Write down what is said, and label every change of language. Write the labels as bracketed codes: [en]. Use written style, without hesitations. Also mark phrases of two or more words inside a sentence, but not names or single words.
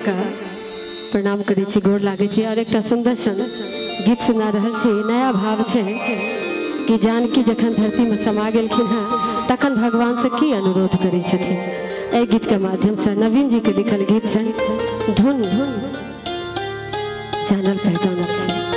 [mai] का प्रणाम करै छी, गोर लागै छी। और एक सुंदर सन गीत सुना रहल छी। नया भाव है कि जानकी जखन धरती में समा गेलखिन हैं तखन भगवान से की अनुरोध करै छथिन। एहि गीत के माध्यम से नवीन जी के लिखल गीत है। धुन धुन जानल पहचानल है।